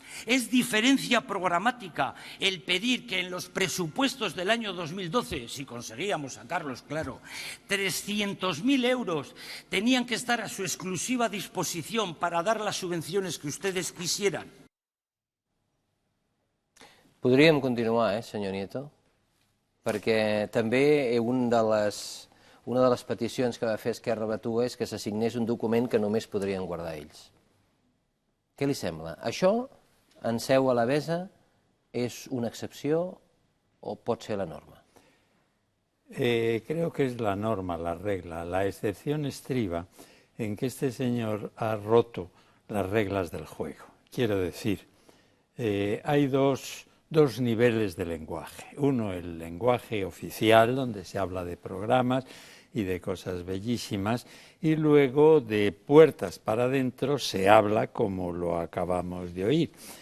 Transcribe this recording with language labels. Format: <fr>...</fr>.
<es>Es diferencia programática el pedir que en los presupuestos del año 2012, si conseguíamos sacarlos, claro, 300.000 euros tenían que estar a su exclusiva disposición para dar las subvenciones que ustedes quisieran.</es> <ca>Podríem continuar, senyor Nieto? Perquè també una de les peticions que va fer Esquerra Batua és que s'assignés un document que només podrien guardar ells. Què li sembla? Això, en seu alavesa, és una excepció o pot ser la norma?</ca> <es>Creo que es la norma, la regla. La excepción estriba en que este señor ha roto las reglas del juego. Quiero decir, hay dos niveles de lenguaje. Uno, el lenguaje oficial, donde se habla de programas y de cosas bellísimas, y luego de puertas para adentro se habla como lo acabamos de oír.</es>